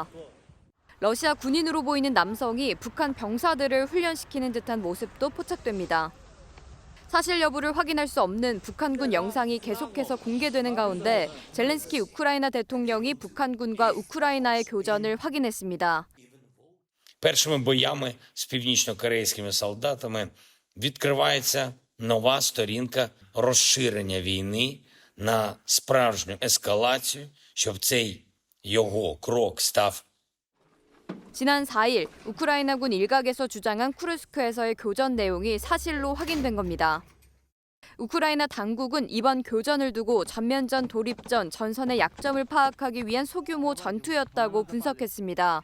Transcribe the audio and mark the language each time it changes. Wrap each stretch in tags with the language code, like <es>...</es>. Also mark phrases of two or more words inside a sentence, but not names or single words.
<ko>러시아 군인으로 보이는 남성이 북한 병사들을 훈련시키는 듯한 모습도 포착됩니다. 사실 여부를 확인할 수 없는 북한군 영상이 계속해서 공개되는 가운데 젤렌스키 우크라이나 대통령이 북한군과 우크라이나의 교전을 확인했습니다.</ko> <uk>Першими боями з північно-корейськими солдатами відкривається нова сторінка розширення війни на справжню ескалацію, щоб цей його крок став</uk> <ko>지난 4일 우크라이나군 일각에서 주장한 쿠르스크에서의 교전 내용이 사실로 확인된 겁니다. 우크라이나 당국은 이번 교전을 두고 전면전 돌입전 전선의 약점을 파악하기 위한 소규모 전투였다고 분석했습니다.</ko>